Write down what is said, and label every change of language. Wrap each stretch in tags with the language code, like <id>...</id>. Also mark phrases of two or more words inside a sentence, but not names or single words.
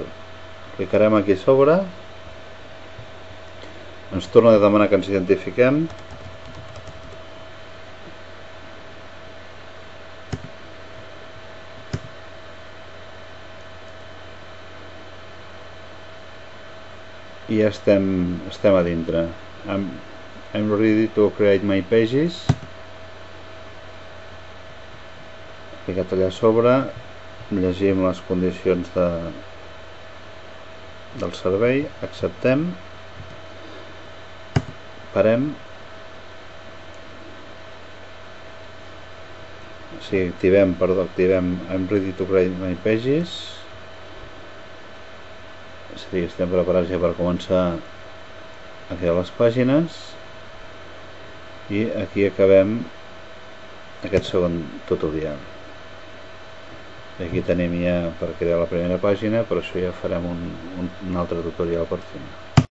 <ca>Clicarem aquí a sobre, ens torna a demanar que ens identifiquem i ja estem a dintre.</ca> <en>I'm ready to create my pages.</en> <ca>Clicat allà a sobre, llegim les condicions del servei, acceptem, parem, activem</ca> <en>I'm ready to create my pages.</en> <ca>Estem preparats ja per començar a crear les pàgines i aquí acabem aquest segon tutorial. Aquí tenim ja per crear la primera pàgina, però això ja farem un altre tutorial per final.</ca>